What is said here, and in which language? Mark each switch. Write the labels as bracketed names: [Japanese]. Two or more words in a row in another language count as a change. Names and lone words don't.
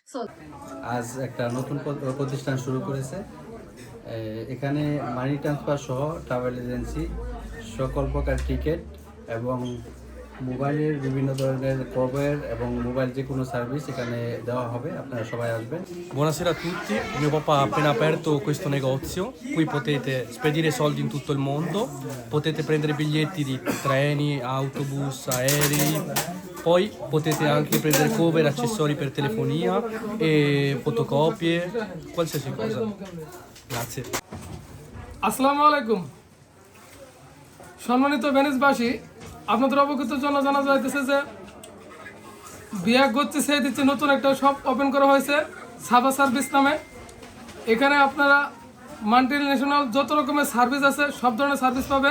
[Bangla] আজ একটা নতুন প্রতিষ্ঠান শুরু করেছে। এখানে [English] money transfer [Bangla] সহ [English] travel agency, [Bangla] সকল প্রকার টিকিট এবং মোবাইলের বিভিন্ন ধরনের কভার এবং মোবাইল যে কোনো সার্ভিস এখানে দেওয়া হবে। আপনারা সবাই আসবেন। [Italian] Buonasera a tutti, mio papà ha appena aperto questo negozio, qui potete spedire soldi in tutto il mondo, potete prendere biglietti di treni, autobus, aerei, poi potete anche prendere cover, accessori per telefonia e fotocopie, qualsiasi cosa. Grazie. [Arabic] السلام عليكم. [Bangla] সম্মানিত ভেনিসবাসী, আপনাদের অবগতির জন্য জানা যাইতেছে যে ভিয়া গোসি সেদিচিতে নতুন একটা [English] shop open [Bangla] করা হয়েছে সাফা সার্ভিস নামে। এখানে আপনারা [English] multi national [Bangla] যত রকমের সার্ভিস আছে সব ধরনের সার্ভিস পাবেন।